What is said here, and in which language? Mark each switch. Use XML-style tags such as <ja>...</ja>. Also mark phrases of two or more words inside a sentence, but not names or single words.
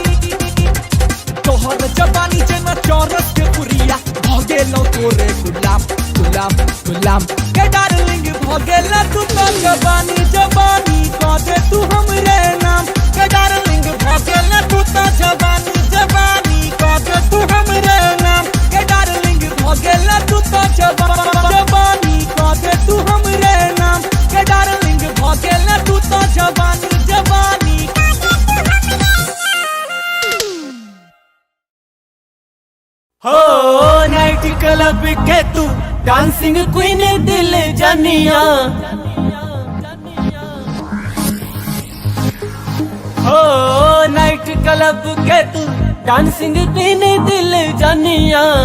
<mai>जेना चौरस के बुरिया भगेलो तोरे गुलाम गुलाम गुलाम के डार्लिंग भगेला तू तो जवानी जवानी कह दे तू हमरे नाम के डार्लिंग भगेला तू तो जवानी जवानी कह दे तू हमरे नाम के डार्लिंग भगेला तू तो जवानी कह दे तू हमरे नाम के डार्लिंग भगेला तू तो जवानी जवानी हो नाइट</mai> <en>night club</en> <mai>के तू</mai> <en>dancing queen</en> <mai>दिल जानिया। हो</mai> <en>night club</en> <mai>के तू</mai> <en>dancing queen</en> <mai>दिल जानिया।</mai>